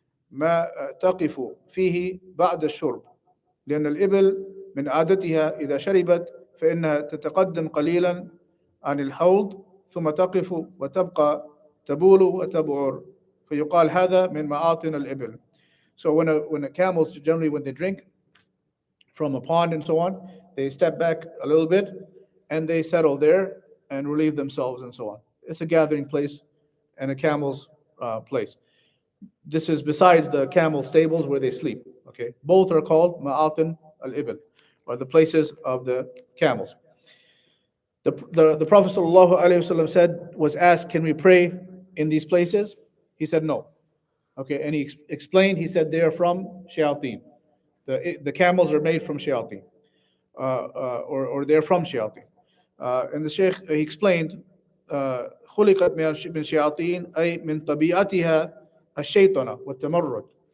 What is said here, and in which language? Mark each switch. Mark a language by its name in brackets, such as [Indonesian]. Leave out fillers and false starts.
[Arabic] ما تقف فيه بعد الشرب لأن الإبل من عادتها إذا شربت فإنها تتقدم قليلا عن الحوض ثم تقف وتبقى تبول وتبعر فيقال هذا من مآطن الإبل. [English] So when the camels generally when they drink from a pond and so on, they step back a little bit and they settle there and relieve themselves and so on. It's a gathering place and a camel's place. This is besides the camel stables where they sleep. Okay, both are called ma'atin al-ibl, or the places of the camels. The Prophet was asked, "Can we pray in these places?" He said, "No." Okay, and he explained. He said they are from shayateen. The camels are made from shayateen, or they're from shayateen. And the Sheikh he explained. [Arabic] خلقت من شياطين أي من طبيعتها الشيطنة والتمرد.